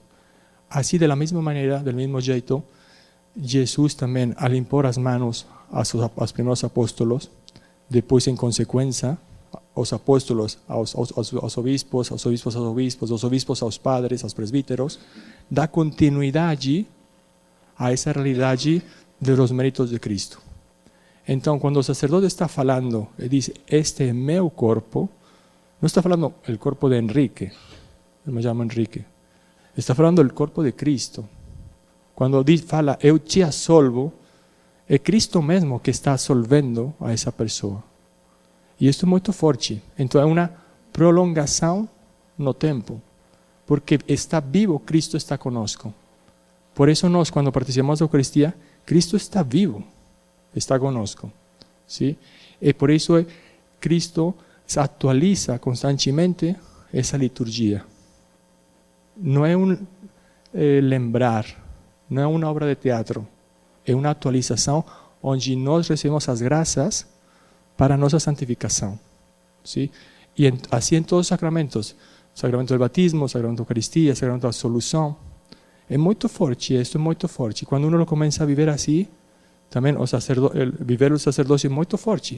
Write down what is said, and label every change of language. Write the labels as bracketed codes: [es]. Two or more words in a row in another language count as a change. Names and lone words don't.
[es] Así, de la misma manera, del mismo jeito, Jesús también, al impor las manos a los primeros apóstolos, después, en consecuencia, los apóstolos, a los obispos, los obispos a los padres, a los presbíteros, da continuidad allí a esa realidad allí de los méritos de Cristo. Entonces, cuando el sacerdote está hablando y dice, este es mi cuerpo, no está hablando el cuerpo de Enrique, él me llama Enrique, está hablando del cuerpo de Cristo. Cuando [pt] fala, eu te absolvo, [es] es Cristo mismo que está absolvendo a esa persona. Y esto es muy fuerte. Entonces, es una prolongación no tiempo, porque está vivo, Cristo está conosco. Por eso cuando participamos de la Eucaristía, Cristo está vivo, está conosco. ¿Sí? Y por eso Cristo se actualiza constantemente esa liturgia. No es un lembrar, no es una obra de teatro, es una actualización donde [pt] nós recebemos [es] las gracias para nuestra santificación. ¿Sí? Y así en todos los sacramentos, sacramento del bautismo, sacramento de Eucaristía, sacramento de absolución. Es muy fuerte, esto es muy fuerte. Cuando uno lo comienza a vivir así, también vivir el sacerdocio es muy fuerte.